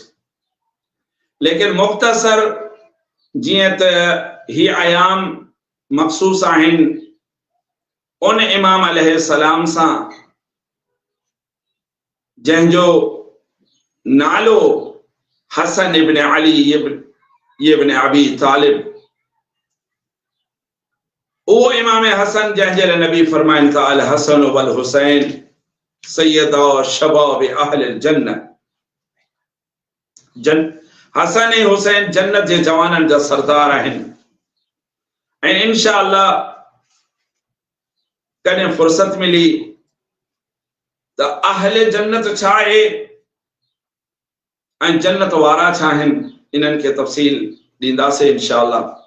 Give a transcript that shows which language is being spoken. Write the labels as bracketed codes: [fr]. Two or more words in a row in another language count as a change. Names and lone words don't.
[sd] लेकिन मुख्तसर जीअं त ही आयाम मखसूस आहिनि उन इमाम अलैहिस्सलाम सां जंहिंजो नालो हसन इब्न अली इब्न अबी तालिब, उहो इमाम हसन जंहिंजे लाइ नबी फरमाइनि था [ar] الحسن والحسين سيدا شباب أهل الجنة. [sd] हसन ऐं हुसैन जन्नत जे जवाननि जा सरदार आहिनि। ऐं इंशाअल्लाह कॾहिं फुर्सत मिली त अहले जन्नत छा आहे ऐं जन्नत वारा छा आहिनि इन्हनि खे तफ़सील ॾींदासीं इंशाअल्लाह।